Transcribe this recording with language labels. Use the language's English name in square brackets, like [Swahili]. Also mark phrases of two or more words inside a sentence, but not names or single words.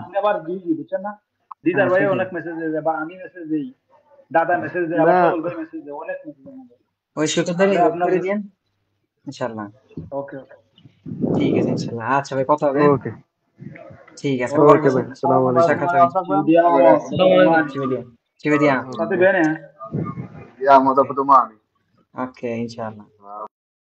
[Bangla] আপনি আবার বিজি বুঝছেন না দিদার ভাই অনেক মেসেজ দেয় বা আমি মেসেজ দেই দাদা মেসেজ দেয় আবার বল ভাই মেসেজ দেয় অনেক মেসেজ দেয় ওই শুকদারে এড করে দিন ইনশাআল্লাহ ওকে ঠিক আছে ইনশাআল্lah আচ্ছা ভাই কথা হবে ওকে ঠিক আছে ওকে ভাই [Arabic] السلام عليكم [Italian] ci vediamo state bene vediamo dopo domani ok inshallah